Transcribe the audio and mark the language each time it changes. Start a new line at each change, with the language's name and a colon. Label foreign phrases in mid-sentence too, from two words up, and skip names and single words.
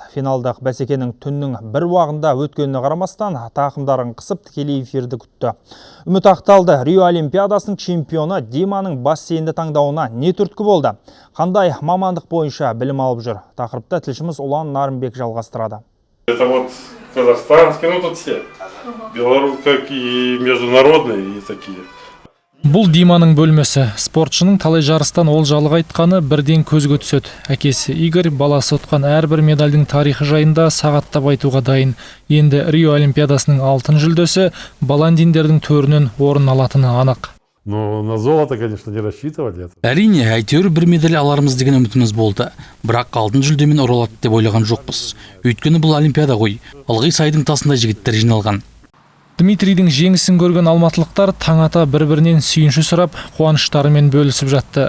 Kazakh: Финалдық бәсекенің түннің бір уағында өткеніне қарамастан тақымдарын қысып тікелей эфирді күтті. Үміт ақталды. Рио Олимпиадасының чемпионы Диманың бассейнді таңдауына не түрткі болды? Қандай мамандық бойынша білім алып жүр? Тақырыпта тілшіміз Ұлан Нарымбек жалғастырады.
Russian: Это вот казахстанские, ну тут все. Белорус, как и международные, и такие.
Kazakh: Бұл Диманың бөлмесі. Спортшының талай жарыстан олжалы қайтқаны бірден көзге түседі. Әкесі Игорь баласы ұтқан әрбір медальдің тарихы жайында сағаттап айтуға дайын. Енді Рио Олимпиадасының алтын жүлдесі Баландиндердің төрінен орын алатыны анық.
Russian: Но на золото, конечно, не рассчитывали.
Kazakh: Әрине, әйтеуір бір медаль аларымыз деген үмітіміз болды. Бірақ алтын жүлдемен оралады деп ойлаған жоқпыз. Өйткені бұл Олимпиада ғой. Ылғи сайдың тасында жігіттер жиналған. Дмитрийдің жеңісін көрген алматылықтар таң ата бір-бірінен сүйінші сұрап, қуаныштарымен бөлісіп жатты.